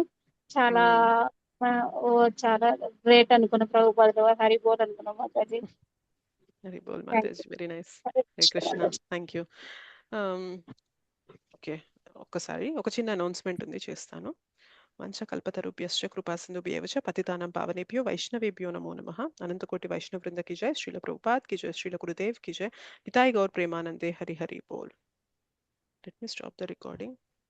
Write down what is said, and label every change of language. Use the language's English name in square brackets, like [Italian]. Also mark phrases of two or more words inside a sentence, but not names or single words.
[Telugu] చాలా చాలా గ్రేట్ అనుకున్న ప్రభుపాదుల వారు. [Hindi] हरि बोल [Telugu] అనుకున్నా మాతాజీ. [Hindi] हरि बोल [Telugu] మాతాజీ, [English] very nice. [Telugu] హరే కృష్ణ, [English] thank you. [Telugu] ఓకే, ఒక్కసారి ఒక చిన్న అనౌన్స్మెంట్ ఉంది, చేస్తాను. [Sanskrit] వంశకల్పతరుభ్యశ్చ కృపాసింధుభ్యేవ చ పతితానాం పావనేభ్యో వైష్ణవేభ్యో నమో నమః. అనంతకోటి వైష్ణవ వృంద [Hindi] की जय, श्रील प्रभुपाद की जय, श्रील गुरुदेव की जय, निताई गौर प्रेमानंदे, हरि हरि बोल. [English] Let me stop the recording.